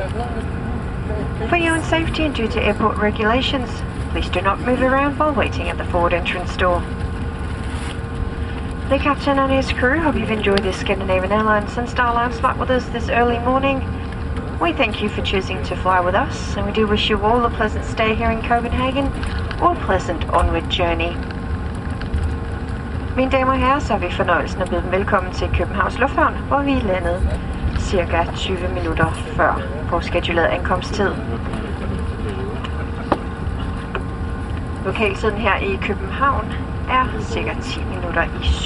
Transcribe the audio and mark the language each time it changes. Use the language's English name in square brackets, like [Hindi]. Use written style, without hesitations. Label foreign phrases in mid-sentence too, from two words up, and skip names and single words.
[English] For your own safety and due to airport regulations, please do not move around while waiting at the forward entrance door. The captain and his crew hope you've enjoyed this Scandinavian Airlines and Star Alliance flight with us this early morning. We thank you for choosing to fly with us, and we do wish you all a pleasant stay here in Copenhagen or a pleasant onward journey. [Danish] Mine damer og herrer, så har vi fornøjelsen at byde dem velkommen til Københavns Lufthavn, hvor vi er landet cirka 20 minutter før vores scheduleret ankomsttid. Lokaltiden her i København er cirka 10 minutter i 7.